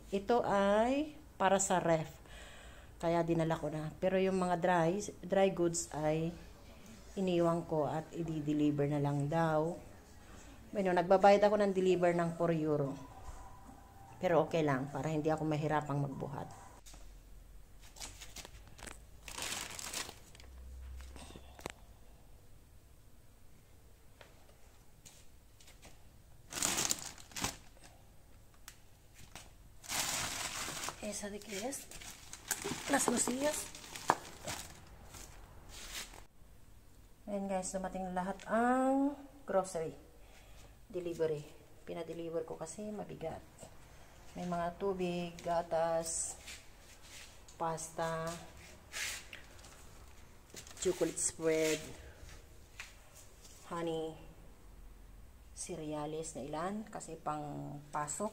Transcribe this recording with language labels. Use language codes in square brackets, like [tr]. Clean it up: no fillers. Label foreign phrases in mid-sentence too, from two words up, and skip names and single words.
[tl] Ito ay para sa ref. Kaya dinala ko na. Pero yung mga [en] dry goods [tl] ay iniwan ko at i-deliver na lang daw. Bueno, nagbabayad ako ng deliver ng 4 euro. Pero okay lang, para hindi ako mahirapang magbuhat. [es] Esa de qué es? Las lusillas. [tl] Ayan guys, dumating na lahat ang grocery. Delivery. Pinadeliver ko kasi mabigat. May mga tubig, gatas, pasta, [en] chocolate spread, [tl] honey, cereales na ilan kasi pang pasok.